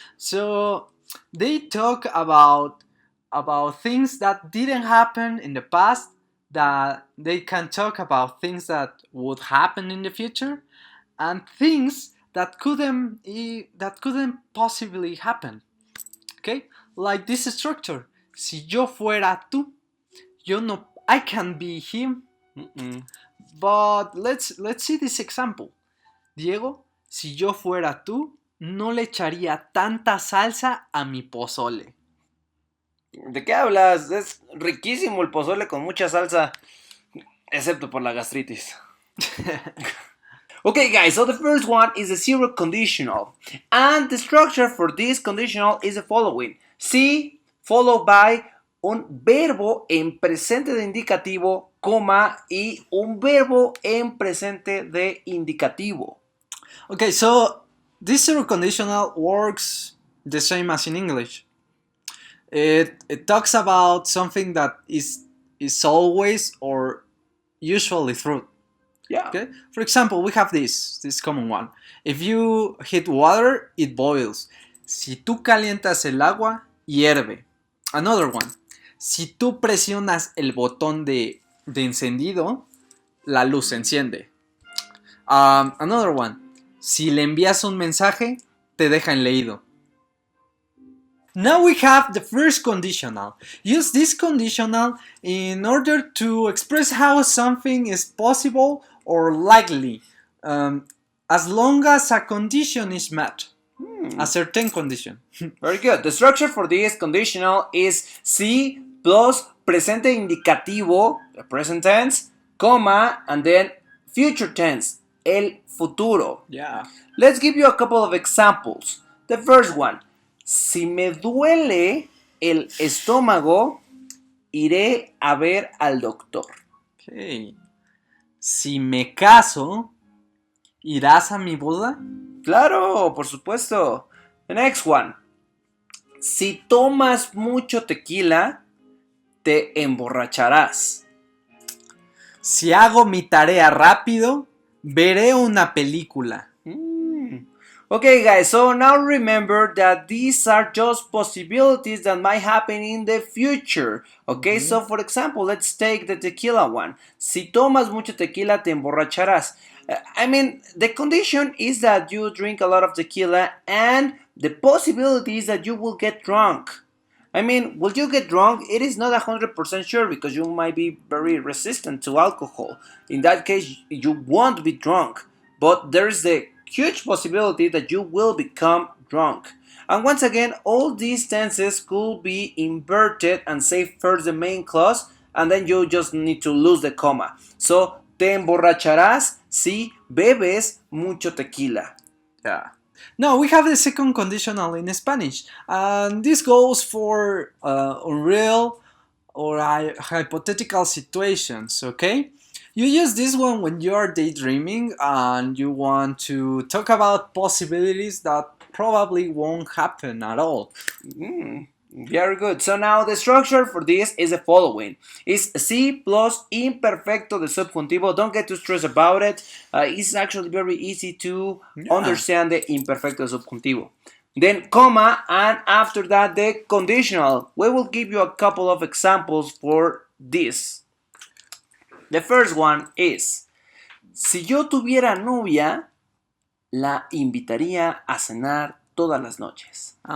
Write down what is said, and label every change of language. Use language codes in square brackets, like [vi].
[en] So they talk about things that didn't happen in the past, that they can talk about things that would happen in the future, and things that couldn't possibly happen. Okay? Like this structure. [es] Si yo fuera tú, [en] I can be him. But let's see this example. [es] Diego, si yo fuera tú, no le echaría tanta salsa a mi pozole. ¿De qué hablas? Es riquísimo el pozole con mucha salsa, excepto por la gastritis. [en] Okay, guys, so the first one is a zero conditional. And the structure for this conditional is the following. [es] Si [en] followed by [es] un verbo en presente de indicativo, coma, y un verbo en presente de indicativo. [en] Okay, so this zero conditional works the same as in English. It talks about something that is always or usually true. Yeah. Okay. For example, we have this common one. If you heat water, it boils. [es] Si tú calientas el agua, hierve. [en] Another one. [es] Si tú presionas el botón de encendido, la luz se enciende. [en] Another one. [es] Si le envías un mensaje, te deja en leído. [en] Now we have the first conditional. Use this conditional in order to express how something is possible or likely, as long as a condition is met. A certain condition. Very good. The structure for this conditional is si plus presente indicativo, the present tense, comma, and then future tense, el futuro. Yeah. Let's give you a couple of examples. The first one. [es] Si me duele el estómago, iré a ver al doctor. [en] Okay. [es] Si me caso, ¿irás a mi boda? Claro, por supuesto. [en] The next one. [es] Si tomas mucho tequila, te emborracharás. Si hago mi tarea rápido, veré una película. [en] Okay, guys, so now remember that these are just possibilities that might happen in the future. Okay, so for example, let's take the tequila one. [es] Si tomas mucho tequila, te emborracharás. [en] I mean, the condition is that you drink a lot of tequila, and the possibility is that you will get drunk. I mean, will you get drunk? It is not 100% sure because you might be very resistant to alcohol. In that case, you won't be drunk, but there's the huge possibility that you will become drunk. And once again, all these tenses could be inverted and say first the main clause, and then you just need to lose the comma. So, [es] te emborracharás si bebes mucho tequila. [en] Yeah. Now we have the second conditional in Spanish, and this goes for unreal or hypothetical situations, okay? You use this one when you are daydreaming and you want to talk about possibilities that probably won't happen at all. Very good. So now the structure for this is the following. It's si plus imperfecto de subjuntivo. Don't get too stressed about it. It's actually very easy to understand the imperfecto subjuntivo. Then comma, and after that the conditional. We will give you a couple of examples for this. The first one is, [es] si yo tuviera novia, la invitaría a cenar todas las noches.